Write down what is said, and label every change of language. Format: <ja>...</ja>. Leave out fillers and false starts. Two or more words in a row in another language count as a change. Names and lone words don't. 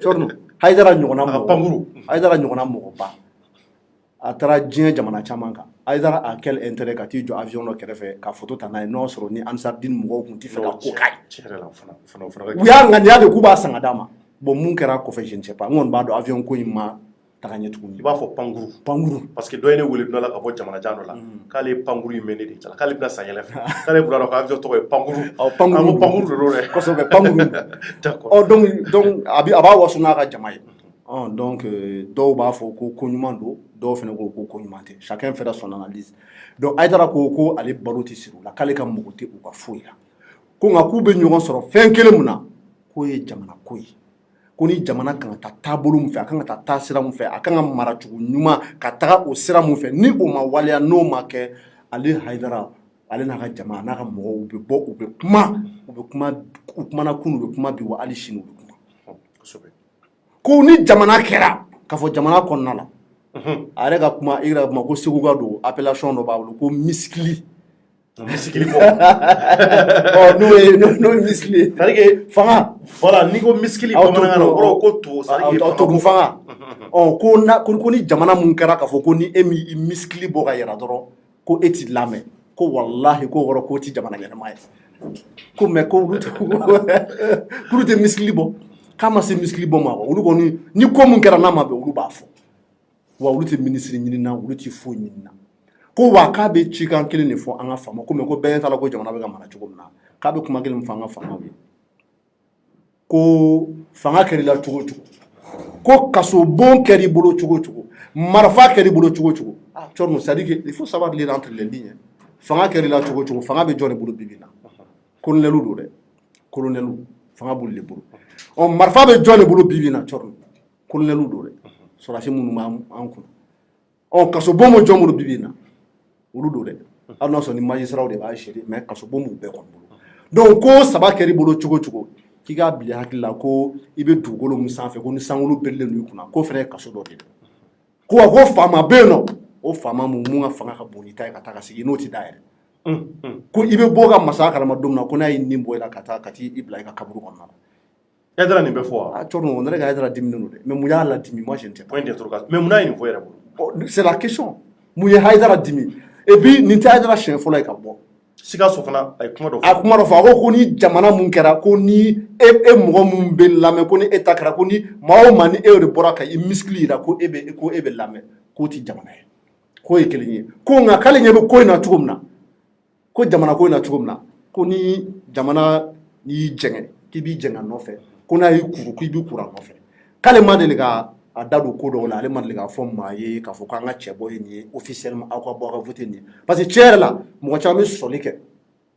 <bm>Thierno Haidara ɲɔgɔnna mɔgɔba a taara diɲɛ jamana caman kan Haidara a</bm> <fr>quel intérêt</fr> <bm>ka t'i jɔ avion dɔ kɛrɛfɛ ka photo ta n'a ye n'o sɔrɔ ni Ansardine mɔgɔw tun tɛ fɛ ka ko k'a ye u y'a ŋaniya de k'u b'a san ka d'a ma bon mun kɛra kɔfɛ</bm> <fr>je ne sais pas</fr> <bm>n kɔni b'a dɔn avion ko in ma taga ɲɛ tuguni i b'a fɔ pankuru parce que dɔ ye ne wele dɔ la ka bɔ jamana jan dɔ la k'ale ye pankuru in mɛn ne de cala k'ale bɛna san yɛlɛ fɛ k'ale bɔra dɔn ko avion tɔgɔ ye pankuru pankuru de don dɛ kosɛbɛ pankuru donc a b'a waso n'a ka jama ye donc dɔw b'a fɔ ko ɲuman don dɔw fana ko ko ɲuman tɛ</bm> <fr>chacun fera son analyse</fr> <bm>donc Haidara ko ale balo tɛ siri u la k'ale ka mɔgɔ tɛ u ka foyi la ko nka k'u bɛ ɲɔgɔn sɔrɔ fɛn kelen mun na k'o ye jamana ko ye ko ni jamana kan ka taa taabolo mun fɛ a kan ka taa sira mun fɛ a kan ka mara cogo ɲuman ka taga o sira mun fɛ ni o ma waleya n'o ma kɛ ale Haidara ale n'a ka jama n'a ka mɔgɔw u bɛ bɔ u kumana kunun u bɛ kuma bi wa hali sini u bɛ kuma ko ni jamana kɛra k'a fɔ jamana kɔnɔna la a yɛrɛ ka kuma i yɛrɛ ka kuma ko Segu ka don appellation dɔ b'a bolo ko miskili kɔ n'o ye miskili ye</bm> <fr>c'est-à-dire que</fr> <bm>fanga voilà n'i ko miskili bamanankan na o kɔrɔ ko to togun fanga ko ni jamana mun kɛra k'a fɔ ko ni e m'i miskili bɔ ka yɛrɛ dɔrɔn ko e t'i lamɛn ko wallahi ko kɔrɔ k'o tɛ jamana ɲɛnama ye ko mais ko olu tɛ miskili bɔ k'a ma se miskili bɔ ma olu kɔni ni ko mun kɛra n'a ma bɛn olu b'a fɔ wa olu tɛ ministre ɲini na olu tɛ foyi ɲini na ko wa k'a bɛ cikan kelen de fɔ an ka faama ko mais ko bɛɛ t'a la ko jamana bɛ ka mara cogo min na k'a bɛ kuma kelen fɔ an ka faamaw ye ko fanga kɛr'i la cogo o cogo ko kaso bon kɛr'i bolo cogo o cogo marifa kɛr'i bolo cogo o cogo Thierno</bm> <fr>c'est à dire que il faut savoir lire entre les lignes</fr> <bm>fanga kɛr'i la cogo o cogo fanga bɛ jɔn de bolo bi na colonel do dɛ colonel fanga b'olu de bolo marifa bɛ jɔn de bolo bi na Thierno colonel do dɛ sɔrɔdasi minnu b'an kun kaso bon bɛ jɔn bolo bi na olu do dɛ hali n'a sɔrɔ ni magistrat de b'a gérer mais kaso bon b'u bɛɛ kɔni bolo donc ko saba kɛr'i bolo cogo o cogo k'i k'a bila hakili la ko i bɛ dugukolo min sanfɛ ko ni sankolo birilen don i kunna k'o fana ye kaso dɔ de ye ko wa ko faama bɛ yen nɔ o faama mun ka fanga ka bon n'i ta ye ka taa ka sigi n'o tɛ da yɛrɛ ko i bɛ bɔ ka masaya kalama don min na ko n'a ye nin bɔ i la ka t'i bila i ka kaburu kɔnɔna la Haidara nin bɛ fɔ wa Thierno ne yɛrɛ ka Haidara diminen don dɛ mais mun y'a ladimi</bm> <fr>moi je ne sais pas</fr> <bm>mais mun n'a ye nin fɔ yɛrɛ bolo</bm> <fr>c'est la question</fr> <bm>mun ye Haidara dimi</bm> <fr>et puis</fr> <bm>nin tɛ Haidara siɲɛ fɔlɔ ye ka bɔ Sikaso fana a ye kuma dɔ fɔ a kuma dɔ fɔ a ko ni jamana mun kɛra ko ni e mɔgɔ mun bɛ lamɛn ko ni e ta kɛra ko ni maa o maa ni e de bɔra ka i miskili yira ko e bɛ lamɛn k'o tɛ jamana ye k'o ye kelen ye ko nka k'ale ɲɛ bɛ ko in na cogo min na ko jamana ko in na cogo min na ko ni jamana y'i jɛngɛ k'i b'i jɛngɛ a nɔfɛ ko n'a y'i kuru k'i b'i kuru a nɔfɛ k'ale ma deli ka a da don ko dɔw la ale ma deli k'a fɔ maa ye k'a fɔ k'an ka cɛ bɔ ye nin ye officiellement aw ka bɔ aw ka voter nin ye</bm> <fr>parce que</fr> <bm>tiɲɛ yɛrɛ la mɔgɔ caman bɛ sɔsɔli kɛ</bm>